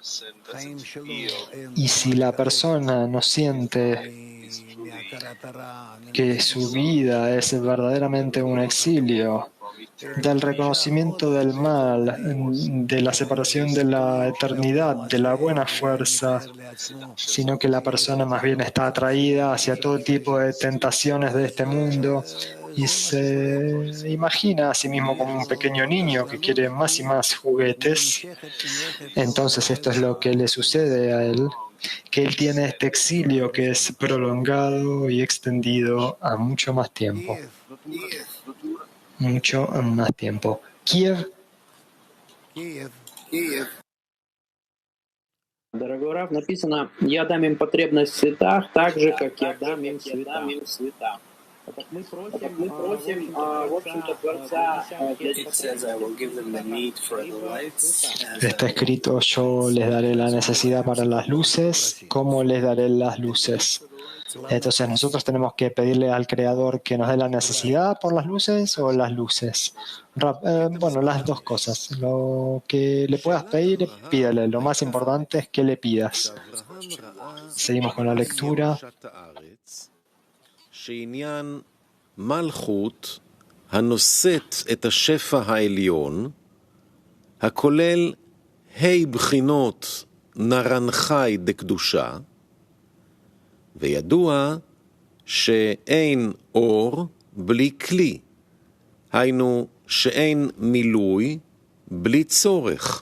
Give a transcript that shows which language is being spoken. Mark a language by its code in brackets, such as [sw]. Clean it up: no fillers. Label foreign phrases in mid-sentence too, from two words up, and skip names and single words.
[es] Y si la persona no siente que su vida es verdaderamente un exilio, del reconocimiento del mal, de la separación de la eternidad, de la buena fuerza, sino que la persona más bien está atraída hacia todo tipo de tentaciones de este mundo y se imagina a sí mismo como un pequeño niño que quiere más y más juguetes. Entonces esto es lo que le sucede a él, que él tiene este exilio que es prolongado y extendido a mucho más tiempo. Mucho más tiempo. Kiev. [ru] Дорогой Рав, написано: «Я дам им потребность в цветах, так же, как я дам им цвета». Мы просим, в общем-то, Творца для [es] Está escrito: yo les daré la necesidad para las luces, ¿cómo les daré las luces? Entonces nosotros tenemos que pedirle al Creador que nos dé la necesidad por las luces o las luces. Bueno, las dos cosas. Lo que le puedas pedir, pídele. Lo más importante es que le pidas. Seguimos con la lectura. [he] שעניין מלכות הנושאת את השפע העליון, הכולל בחינות נרנחי דקדושה, וידוע שאין אור בלי כלי, היינו שאין מילוי בלי צורך.